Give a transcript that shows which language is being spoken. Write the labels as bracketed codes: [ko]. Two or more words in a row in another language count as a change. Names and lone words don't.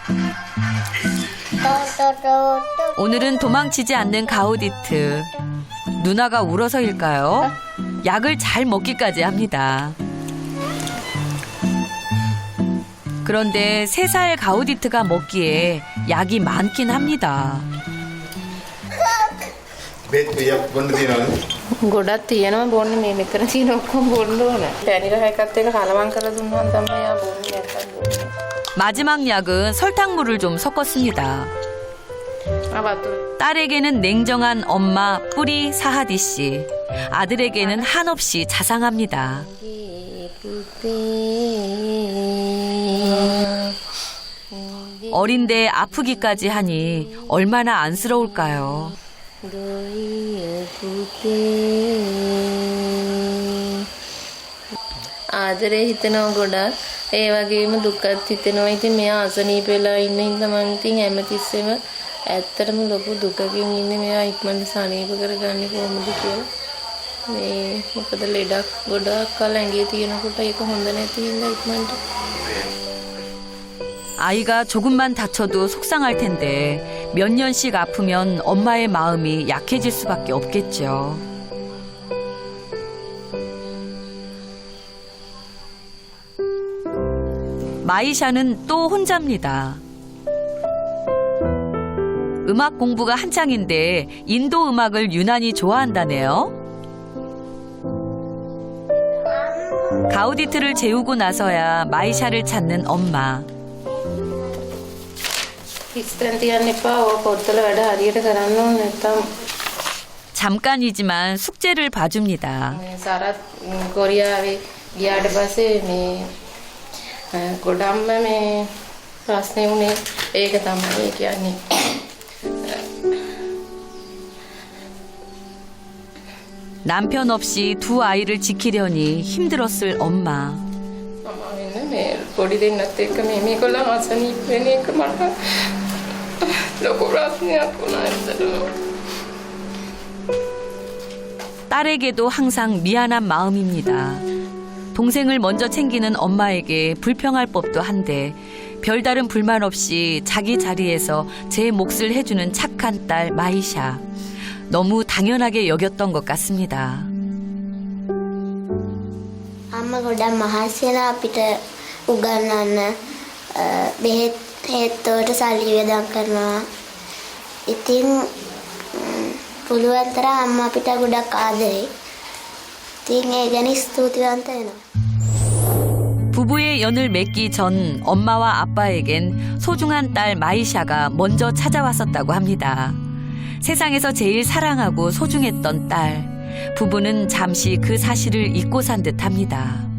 [ko] 오늘은 도망치지 않는 가우디트. 누나가 울어서일까요? 약을 잘 먹기까지 합니다. 그런데 3살 가우디트가 먹기에 약이 많긴 합니다. [si] ගොඩක් තියෙනවා බොන්නේ මේ මෙතන තියෙන ඔක්කොම බොන්න ඕන. පැණිර හැකත් එක කලවම් කරලා දුන්නාම තමයි යා බොන්නේ නැත්තම් බොන්නේ. [ko] 마지막 약은 설탕물을 좀 섞었습니다. 아 맞다. 딸에게는 냉정한 엄마 뿌리 사하디 씨, 아들에게는 한없이 자상합니다. 어린데 아프기까지 하니 얼마나 안쓰러울까요? [si] ආදරේ හිතනවා ගොඩක්. ඒ වගේම දුකත් හිතෙනවා. ඉතින් මෙයා අසනීප වෙලා ඉන්න හින්දා මම ඉතින් හැමතිස්සෙම ඇත්තටම ලොකු දුකකින් ඉන්නේ. මෙයා ඉක්මනට සනීප කරගන්නේ කොහොමද කියලා. මේ මොකද ලෙඩක් ගොඩක් කල ඇඟේ තියෙනකොට ඒක හොඳ නැති හින්දා 이ක්මනට. [ko] 아이가 조금만 다쳐도 속상할 텐데 몇 년씩 아프면 엄마의 마음이 약해질 수밖에 없겠죠. 마이샤는 또 혼자입니다. 음악 공부가 한창인데 인도 음악을 유난히 좋아한다네요. 가우디트를 재우고 나서야 마이샤를 찾는 엄마. [si] ඉස්සෙන් තියන්න එපා. ඔය පොත්වල වැඩ හරියට කරන්න ඕනේ නැත්තම් [ko] 잠깐이지만 숙제를 봐줍니다. [si] සරත් කොරියාවේ ගියාට පස්සේ මේ ගොඩක්ම මේ ප්‍රශ්නේ උනේ ඒක තමයි කියන්නේ. [ko] 남편 없이 두 아이를 지키려니 힘들었을 엄마. [si] මම වෙන මේ පොඩි දෙන්නත් එක්ක මේ මේගොල්ලන් අසනීප වෙන එක මට ලොකු ප්‍රශ්නයක් වුණා ඇත්තටම. [ko] 딸에게도 항상 미안한 마음입니다. 동생을 먼저 챙기는 엄마에게 불평할 법도 한데 별다른 불만 없이 자기 자리에서 제 몫을 해주는 착한 딸 마이샤. 너무 당연하게 여겼던 것 같습니다. [si] අම්මා ගොඩක් මහන්සි වෙලා අපිට උගන්වන්න බෙහෙත් හේත්වලට සල්ලි වියදම් කරනවා. ඉතින් පුළුවන් තරම් අම්මා අපිට ගොඩක් ආදරේ. ඉතින් ඒ ගැන ස්තුතිවන්ත වෙනවා. [ko] 부부의 연을 맺기 전 엄마와 아빠에겐 소중한 딸 마이샤가 먼저 찾아왔었다고 합니다. 세상에서 제일 사랑하고 소중했던 딸. 부부는 잠시 그 사실을 잊고 산 듯합니다.